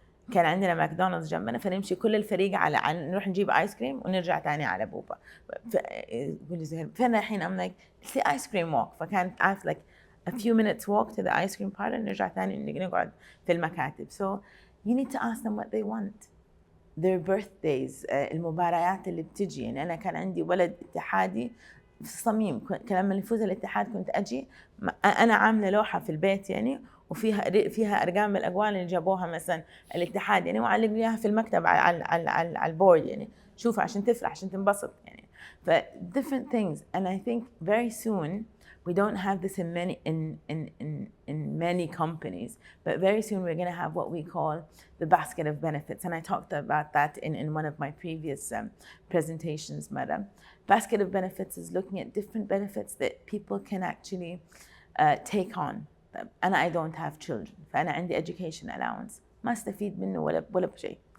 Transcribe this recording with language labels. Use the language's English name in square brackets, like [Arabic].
[Arabic] كان عندنا ماكدونالدز جنبنا، فنمشي كل الفريق على نروح نجيب ايس كريم ونرجع تاني على بوبا. يقول لي زهير فين رايحين؟ [English] I'm like it's the ice cream walk. [Arabic] فكانت عارف [English] like a few minutes walk to the ice cream parlor، [Arabic] نرجع تاني نقعد في المكاتب. [English] So you need to ask them what they want. their birthdays، [Arabic] المباريات اللي بتجي. يعني أنا كان عندي ولد اتحادي في الصميم، لما نفوز الاتحاد كنت أجي أنا عاملة لوحة في البيت يعني، وفيها أرقام الأجوال اللي جابوها مثلا الاتحاد يعني، وعلق ليها في المكتب على البورد يعني، شوفها عشان تفرح عشان تنبسط يعني. ف [English] different things and I think very soon we don't have this in many companies, but very soon we're going to have what we call the basket of benefits, and I talked about that in one of my previous presentations, madam. Basket of benefits is looking at different benefits that people can actually take on. [Arabic] أنا [English] I don't have children، [Arabic] فأنا عندي [English] education allowance [Arabic] ما استفيد منه ولا بشيء.